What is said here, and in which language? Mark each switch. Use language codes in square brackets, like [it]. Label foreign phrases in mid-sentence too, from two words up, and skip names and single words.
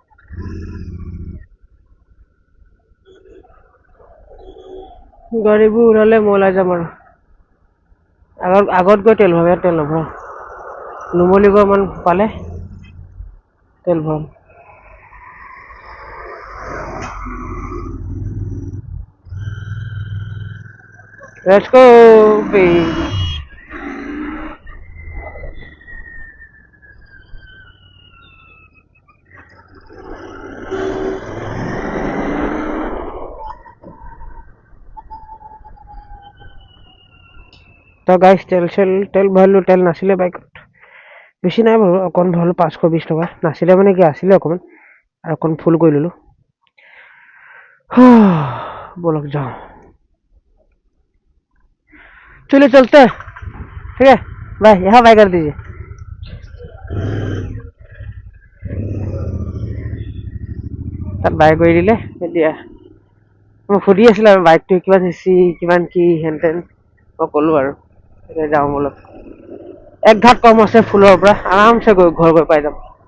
[as] গাড়ীবোৰ ওলালে মই ওলাই যাম আৰু আগত গৈ তেল ভৰাম তেল নভৰাওঁ নুমলীগড় মান পালে তেল ভৰাম [en] Let's go, baby. [as] তো গাইছ তেল ভৰালোঁ তেল নাছিলে বাইকত বেছি নাই বাৰু অকণ ভৰালোঁ 520 টকা নাছিলে মানে কি আছিলে অকণমান আৰু অকণ ফুল কৰি ল'লোঁ বলক যাওঁ [hi] चलिए चलते हैं ठीक है बाय यहाँ बाय कर दीजिए [as] তাত বাই কৰি দিলে এতিয়া মই সুধি আছিলোঁ আৰু বাইকটো কিমান চিচি কিমান কি হেন তেন মই ক'লোঁ আৰু এতিয়া যাওঁ বলক 1 ঘাট কম আছে ফুলৰ পৰা আৰামছে গৈ ঘৰ গৈ পাই যাম